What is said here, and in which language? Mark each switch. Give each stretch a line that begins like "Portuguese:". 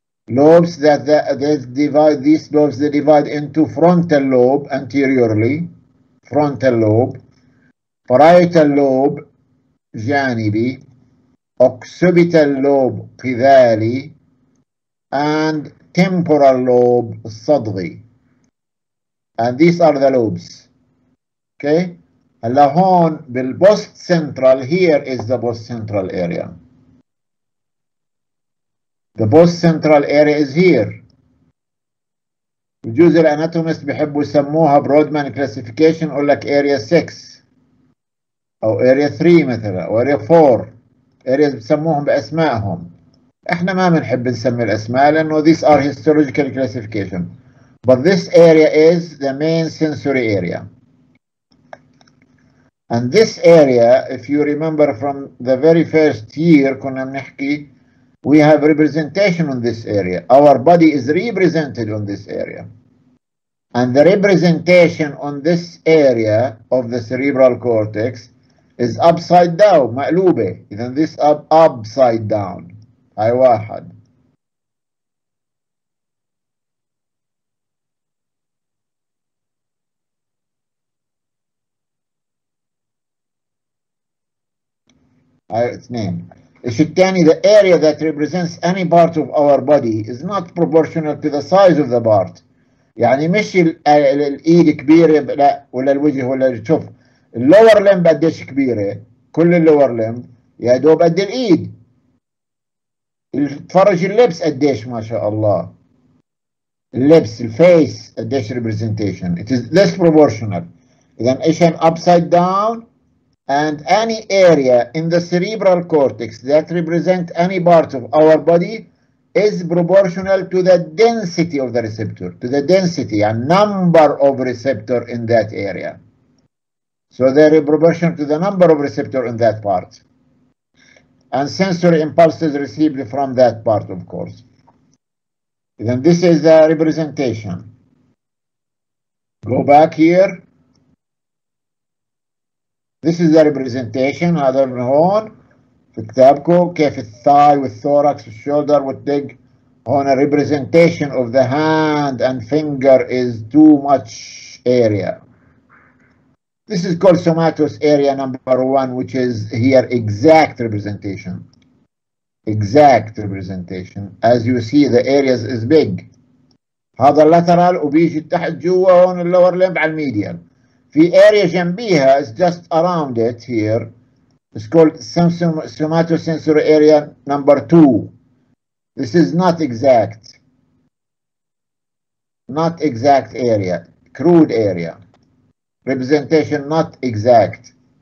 English: Lobes that these lobes they divide into frontal lobe anteriorly, frontal lobe, parietal lobe جانبي, occipital lobe قذالي, and temporal lobe الصدغي. And these are the lobes. Okay?
Arabic: هلا هون بالبوست
English: central, here is the post central area. The post central area is here.
Arabic: بجوز الاناتوميست بيحبوا يسموها برودمان كلاسيفيكيشن، يقول لك area 6 او area 3 مثلا او area 4. areas بسموهم باسمائهم. احنا ما بنحب نسمي الاسماء لانه
English: these are histological classification. But this area is the main sensory area. And this area, if you remember from the very first year
Arabic: كنا بنحكي,
English: we have representation on this area. Our body is represented on this area. And the representation on this area of the cerebral cortex is upside down,
Arabic: مقلوبة. إذن
English: this upside down.
Arabic: هاي واحد. هاي اثنين. الشيء الثاني
English: the area that represents any part of our body is not proportional to the size of the part.
Arabic: يعني مش الايد كبيره لا، ولا الوجه ولا شوف اللور لمب قديش كبيره، كل اللور لمب يا دوب قد الايد. تفرج اللبس قديش ما شاء الله، اللبس الفيس قديش representation.
English: It is less proportional.
Arabic: اذا ايش
English: upside down and any area in the cerebral cortex that represent any part of our body is proportional to the density of the receptor, to the density and number of receptor in that area. So they are proportional to the number of receptor in that part. And sensory impulses received from that part, of course. Then this is the representation. Go back here. This is the representation.
Arabic: هذا من هون في كتابكم كيف الثاي والثوركس والشولدر والدق. هون
English: a representation of the hand and finger is too much area. This is called somatos area number 1, which is here exact representation. Exact representation. As you see the areas is big.
Arabic: هذا اللاترال وبيجي تحت جوا هون اللور لمب على الميديال.
English: في area جنبيها is just around it here. It's called somatosensory area number 2. This is not exact. Not exact area. Crude area. Representation not exact.